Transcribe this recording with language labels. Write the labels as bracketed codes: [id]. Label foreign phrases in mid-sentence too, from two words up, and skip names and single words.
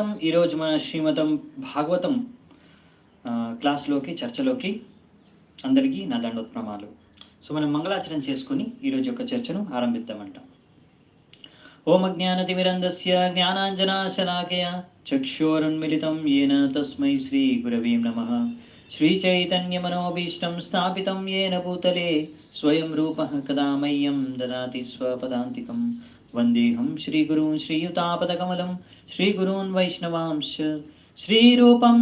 [te] ఈరోజు మన శ్రీమతం భాగవతం క్లాస్లోకి, చర్చలోకి అందరికీ నా దండోత్ప్రణామాలు. సో మనం మంగళాచరణ చేసుకుని ఈరోజు యొక్క చర్చను ఆరంభిద్దామంట. [sa] ఓం అజ్ఞానతిమిరంధస్య జ్ఞానాంజనాశలాకయ చక్షురున్మిలితం येन తస్మై శ్రీ గురవే నమః. श्रीचैतन्यमनोभीष्टं स्थापितं येन भूतले स्वयं रूपः कदा मह्यं ददाति स्वपदान्तिकं. वन्देऽहं श्रीगुरून् श्रीयुतापदकमलं श्रीगुरून् वैष्णवांश्च श्रीरूपं